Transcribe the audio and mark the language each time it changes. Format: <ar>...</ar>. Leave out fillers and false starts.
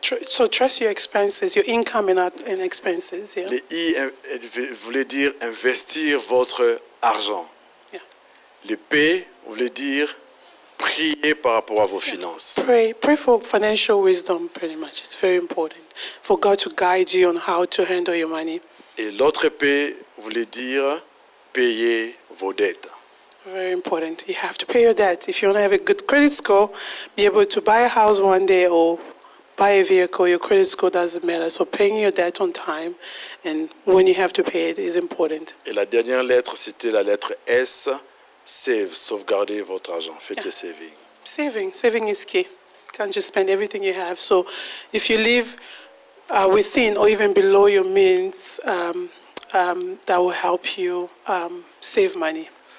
<en>So trust your expenses, your income and expenses. Yeah?</en> <fr>Le I voulait dire investir votre argent.</fr> <en>Yeah.</en> <fr>Le P voulait dire prier par rapport à vos finances.</fr> <en>Pray for financial wisdom, pretty much. It's very important for God to guide you on how to handle your money.</en> <fr>Et l'autre P voulait dire payer vos dettes.</fr> <en>Very important. You have to pay your debt. If you want to have a good credit score, be able to buy a house one day or buy a vehicle, your credit score doesn't matter. So paying your debt on time and when you have to pay it is important.</en> <fr>Et la dernière lettre, c'était la lettre S, save, sauvegarder votre argent. Faites le saving.</fr> <en>Saving is key. You can't just spend everything you have. So if you live within or even below your means, that will help you save money.</en>